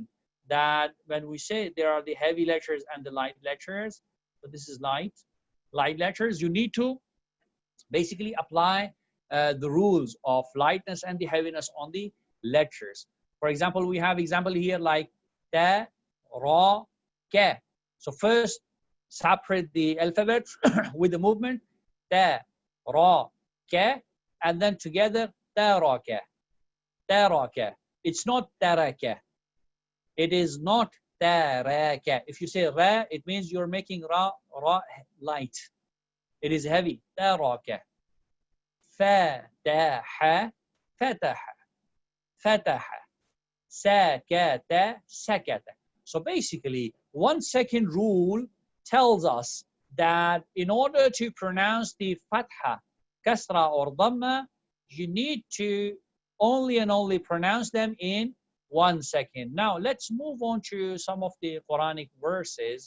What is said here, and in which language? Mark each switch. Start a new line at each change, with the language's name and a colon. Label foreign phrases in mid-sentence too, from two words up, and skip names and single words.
English: That when we say there are the heavy letters and the light letters, so this is light letters, you need to basically apply the rules of lightness and the heaviness on the letters. For example, we have example here like
Arabic: تَ، رَ، كَ.
English: So first separate the alphabet with the movement
Arabic: تَ، رَ، كَ,
English: and then together
Arabic: تَرَكَ، تَرَكَ.
English: It's not taraka. It is not taraka. If you say ra, it means you're making ra light. It is heavy.
Arabic: تَرَكَ. فَتَحَ، فَتَحَ، فَتَحَ. سَكَتَ، سَكَتَ.
English: So basically, 1 second rule tells us that in order to pronounce the fatha, kasra or dhamma, you need to only and only pronounce them in 1 second. Now let's move on to some of the Quranic verses.